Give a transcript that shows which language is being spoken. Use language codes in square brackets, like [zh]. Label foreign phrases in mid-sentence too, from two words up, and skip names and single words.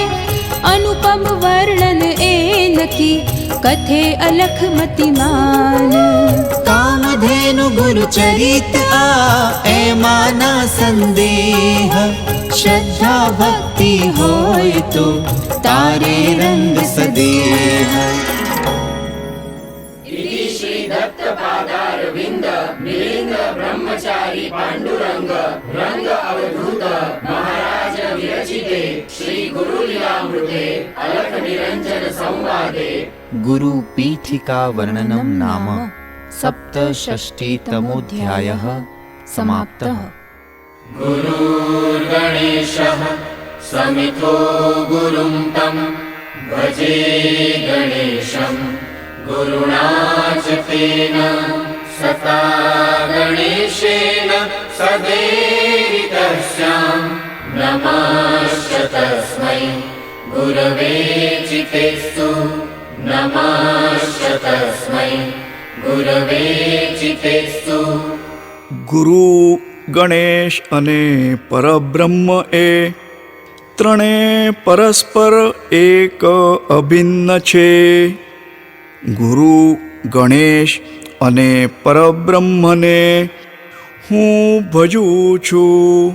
[gu] અનુપમ વર્ણન એ નકી કથે અલખ મતિમાન. કામધેનુ ગુરુ ચરિત આ એમાંના સંદેહ. શ્રદ્ધા ભક્તિ હોય તો તારે રંગ સદેહ. [sa] इति श्री दत्त पादार विंद मिलिंद ब्रह्मचारी पांडुरंग रंग अवधूत महाराज विरचिते श्री गुरु लीलामृते अलख निरंजन संवादे गुरु पीठिका वर्णनम नाम सप्तषष्टितमोऽध्यायः समाप्तः। गुरुर्गणेशः समितो गुरुं तं भजे गणेशं गुरुणा च तेन सता गणेशेन सदेवितः स्याम् नमश्च तस्मै गुरवे चितेस्तु नमश्च तस्मै गुरवे चितेस्तु। [gu] ગુરુ ગણેશ અને પરબ્રહ્મ એ ત્રણે પરસ્પર એક અભિન્ન છે. ગુરુ ગણેશ અને પરબ્રહ્મને હું ભજું છું.